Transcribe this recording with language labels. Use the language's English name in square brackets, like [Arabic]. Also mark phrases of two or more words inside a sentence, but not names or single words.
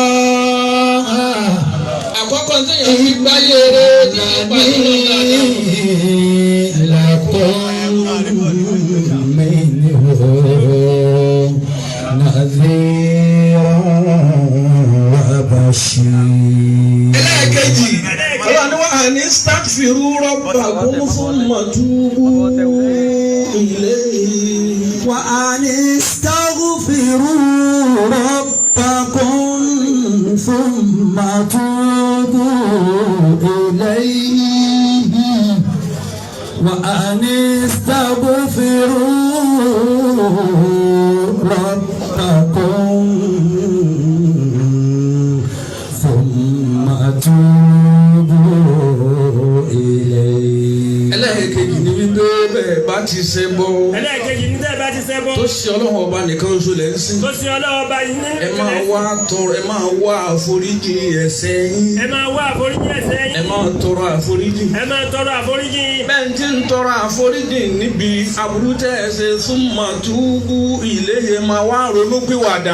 [Yoruba] Àkọ́kọ́ tí yẹn fi gbáyé rẹ̀ ní ìpàdé ẹlẹ́ẹ̀kejì ọlọ́run ni wọ́n á ní [Arabic] استغفروا ربكم ثم توبوا إليه. وأن استغفروا ربكم ثم توبوا إليه. وأن استغفروا ربكم ثم توبوا إليه. [Yoruba] ẹlẹ́ẹ̀kejì ni wípé bẹ́ẹ̀ bá ti ṣe bọ́. ẹlẹ́ẹ̀kejì ní tẹ́ẹ̀ bá ti ṣẹ́ bọ́. tó ṣe ọlọ́run ọba nìkan oṣù lẹ́ ń sìn. tó ṣe ọlọ́run ọba yìí ní. ẹ máa wá àforíjì ẹ̀ṣẹ̀ yín. ẹ máa wá àforíjì ẹ̀ṣẹ̀ yín. ẹ máa tọrọ àforíjì. ẹ máa tọrọ àforíjì. bẹ́ẹ̀ tí ń tọrọ àforíjì níbi aburú tẹ́ ẹ ṣe [Arabic] ثم توبوا إليه [Yoruba] máa wá ronúpìwàdà.